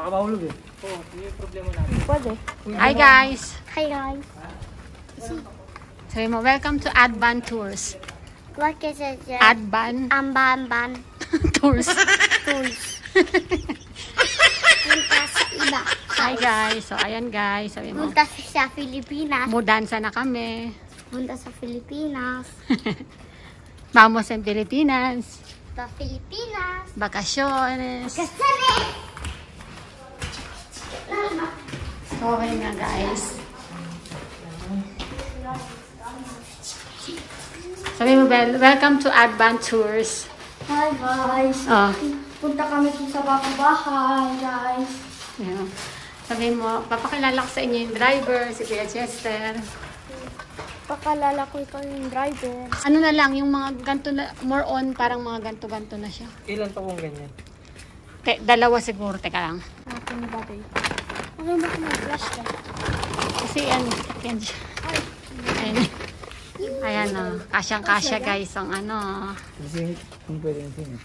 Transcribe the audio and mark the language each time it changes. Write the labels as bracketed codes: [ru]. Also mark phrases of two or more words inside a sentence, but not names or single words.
[tl] Baka mahulog eh. Oo, yun yung problema natin. Pwede. [en] Hi guys! Hi guys. [tl] Sabi mo, [en] welcome to Adban Tours. What is it? Adban Amban. Tours. Tools. [tl] Punta sa iba. [en] Hi guys! [tl] So ayan guys, sabi mo, Punta sa Pilipinas. mudansa na kami. Punta sa Pilipinas. [es] Vamos en Pilipinas. [tl] Sa Pilipinas. [es] Vacaciones. [tl] Kasali! Okay nga guys. Sabi mo, [en] welcome to Advan Tours. Hi guys. Oh, [tl] Punta kami sa bahay guys. yeah. Sabi mo, papakilala ko sa inyo yung driver, si Kuya Chester. Pakalala ko ikaw yung driver. Ano na lang, yung mga ganto na, [en] more on, [tl] parang mga ganto-ganto na siya. Ilan pa kung ganyan? Dalawa siguro, teka lang. Ating bagay. Ano ba kung mag-flash ka? Kasi yan siya. Ayan. Ayan o, kasyang-kasya guys, ang ano. Kasi kung pwede yung singit.